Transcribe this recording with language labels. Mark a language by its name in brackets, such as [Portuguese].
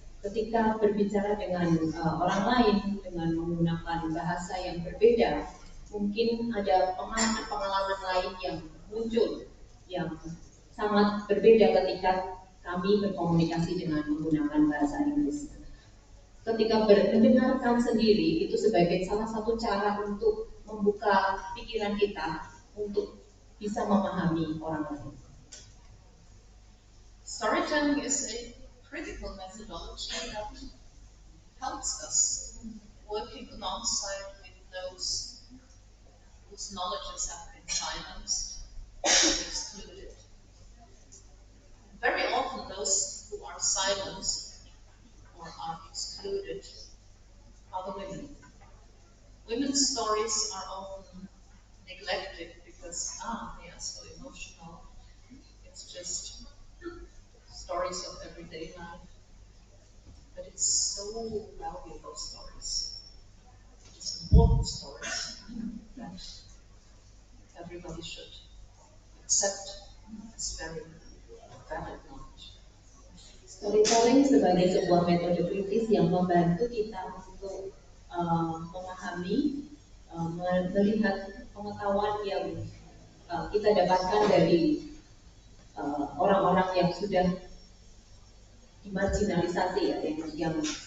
[Indonesian] Ketika berbicara dengan orang lain dengan menggunakan bahasa yang berbeda, mungkin ada pengalaman-pengalaman lain yang muncul yang sangat berbeda ketika kami berkomunikasi dengan menggunakan bahasa Inggris. Ketika mendengarkan sendiri itu sebagai salah satu cara untuk membuka pikiran kita untuk bisa memahami orang lain. [English] Storytelling is a critical methodology that helps us working alongside with those whose knowledges have been silenced and excluded. Very often those who are silenced or are excluded are the women. Women's stories are often neglected because they are so emotional. It's just stories of everyday life. But it's so valuable stories. It's important stories that everybody should accept as very valid knowledge. [Indonesian] Storytelling sebagai sebuah metode kritis yang membantu kita untuk memahami, melihat pengetahuan yang kita dapatkan dari orang-orang yang sudah dimarginalisasi, ya, yang